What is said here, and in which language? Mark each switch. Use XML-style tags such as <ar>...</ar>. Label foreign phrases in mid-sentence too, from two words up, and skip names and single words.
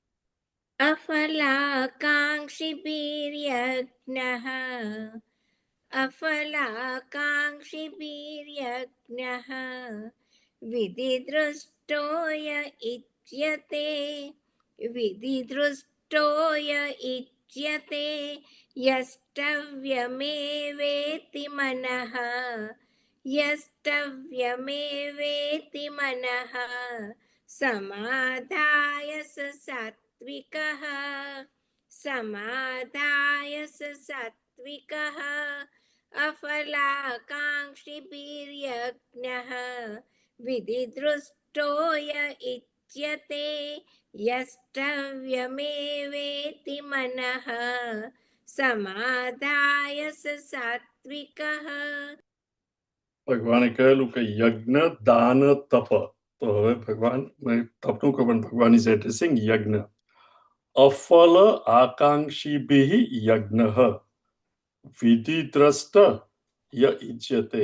<sa>અફલાકાંક્ષિભીર્યજ્ઞઃ અફલાકાંક્ષિભીર્યજ્ઞઃ વિધિદૃષ્ટોય ઇચ્યતે વિધિદૃષ્ટોય इच्यते यष्टव्यमेवेति मनः यष्टव्यमेवेति मनः समाधाय स सात्विकः समाधाय स सात्विकः अफलाकाङ्क्षिभिर्यज्ञः विधिदृष्टो य इच्यते यष्टव्यमेवेति मनः સમાધાય સ સાત્વિકઃ.</sa> <gu>ભગવાને કહેલું કે યજ્ઞ દાન તપ. તો હવે ભગવાન તપનું કહ્યું પણ ભગવાન</gu> <en>is addressing</en> <gu>યજ્ઞ.</gu> <sa>અફલ આકાંક્ષીભિઃ યજ્ઞઃ વિધિદ્રષ્ટ ય ઇચ્યતે.</sa>